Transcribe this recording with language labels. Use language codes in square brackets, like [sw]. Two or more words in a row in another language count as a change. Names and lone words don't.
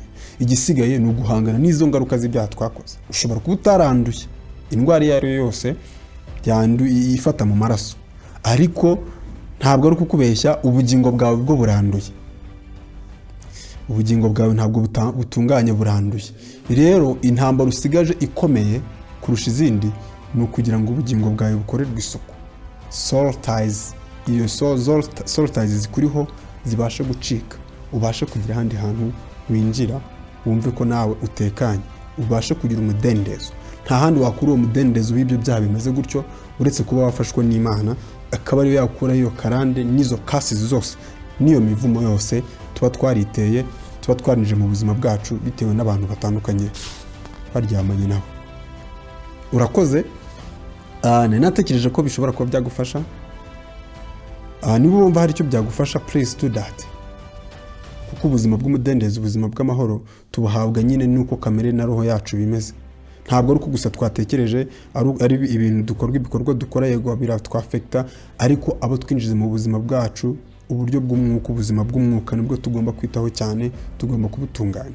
[rw] Igisigaye ni uguhangana n'izo ngaruka z'ibyaha twakoze. Ushobora kuba utaranduye indwara iyo ari yo yose ifata mu maraso, ariko ntabwo ari ukukubeshya, ubugingo bwawe bwo buranduye, ubugingo bwawe ntabwo butunganye, buranduye. Rero intambara usigaje ikomeye kurusha izindi ni ukugira ngo ubugingo bwawe bukorerwe isuku, [en] soul ties, [rw] iyo [en] soul ties [rw] zikuriho zibashe gucika, ubashe kugira ahandi hantu winjira, wumve ko nawe utekanye, ubashe kugira umudendezo. Nta handi wakura uwo mudendezo w'ibyo byaha bimeze gutyo uretse kuba wafashwe n'Imana, akaba ariyo yakura iyo karande n'izo kasizi zose n'iyo mivumo yose tuba twariteye, tuba twarinje mu buzima bwacu bitewe n'abantu batandukanye baryamanye nabo. Urakoze. Natekereje ko bishobora kuba byagufasha. Niba wumva hari icyo byagufasha, [en] please do that, [rw] kuko ubuzima bw'umudendezo, ubuzima bw'amahoro tubuhabwa nyine nuko kamere na roho yacu bimeze. Ntabwo ari uko gusa twatekereje, ari ibintu ibikorwa dukora yego biratwafekta, ariko abo twinjize mu buzima bwacu, uburyo bw'umwuka, ubuzima bw'umwuka nibwo tugomba kwitaho cyane, tugomba kubutunganya.